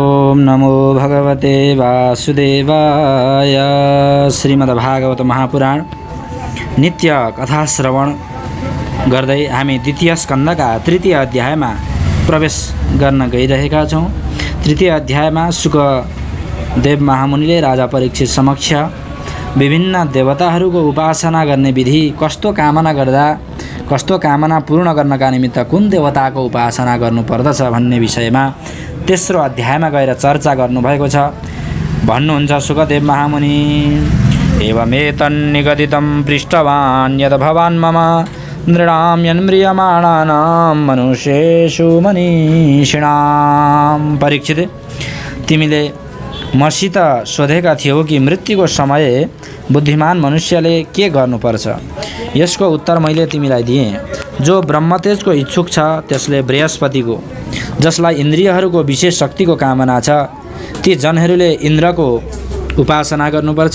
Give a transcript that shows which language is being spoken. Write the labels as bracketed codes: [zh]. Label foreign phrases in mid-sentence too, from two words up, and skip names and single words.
[sa] ओम नमो भगवते वासुदेवाय। [ne] श्रीमद्भागवत महापुराण नित्य कथा श्रवण गर्दै हामी द्वितीय स्कन्धका तृतीय अध्यायमा प्रवेश गर्न गइरहेका छौं। तृतीय अध्यायमा शुकदेव महामुनिले राजा परीक्षित समक्ष विभिन्न देवताहरूको उपासना गर्ने विधि, कस्तो कामना पूर्ण गर्नका निमित्त कुन देवताको उपासना गर्नुपर्दछ भन्ने विषयमा तेस्रो अध्यायमा गएर चर्चा गर्नुभएको छ। [sa] भन्नुहुन्छ शुकदेव महामुनि, एवमेतन्निगदितं पृष्टवान् यद् भवान् मम नृणां यन्म्रियमाणानां मनुष्येषु मनीषिणां। [ne] परीक्षित, तिमीले मसित सोधेका थियौ कि मृत्युको समय बुद्धिमान मनुष्यले के गर्नुपर्छ। यसको उत्तर मैले तिमीलाई दिएँ। जो ब्रह्मतेजको इच्छुक छ त्यसले बृहस्पतिको, जसलाई इन्द्रियहरूको विशेष शक्तिको कामना छ, ती जनहरूले इन्द्रको उपासना गर्नुपर्छ।